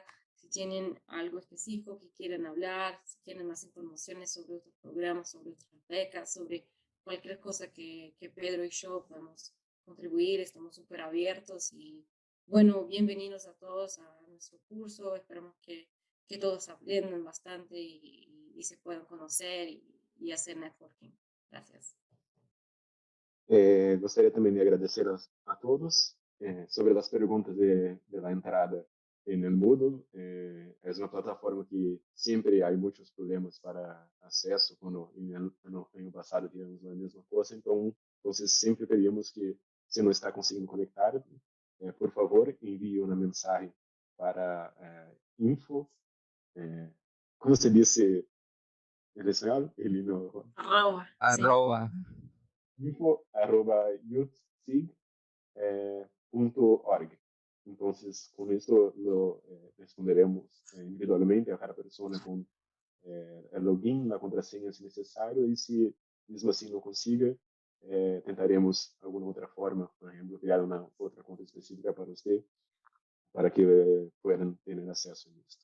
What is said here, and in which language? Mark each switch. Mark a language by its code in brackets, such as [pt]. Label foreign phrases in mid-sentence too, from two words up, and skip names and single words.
[es] Si tienen algo específico que quieran hablar, si quieren más informaciones sobre otros programas, sobre otras becas, sobre cualquier cosa que Pedro y yo podemos contribuir, estamos súper abiertos. Y bueno, bienvenidos a todos a nuestro curso. Esperamos que todos aprendan bastante y se puedan conocer y hacer networking. Gracias. [pt] Gostaria também de agradecer a todos sobre as perguntas de [es] la entrada en el Moodle. Es una plataforma que siempre hay muchos problemas para [pt] acesso, quando [es] en el pasado tivemos la misma cosa, entonces siempre pedimos que, [pt] se não está conseguindo conectar, por favor, envie uma mensagem para info, [es] como se dice en español? Eli no. Sí. info@youthsig.org. Entonces, con esto lo responderemos individualmente a cada persona con el login, la contraseña si necesario, y si mismo así no consiga, tentaremos alguna otra forma, por ejemplo, crear una otra cuenta específica para usted, para que puedan tener acceso a esto.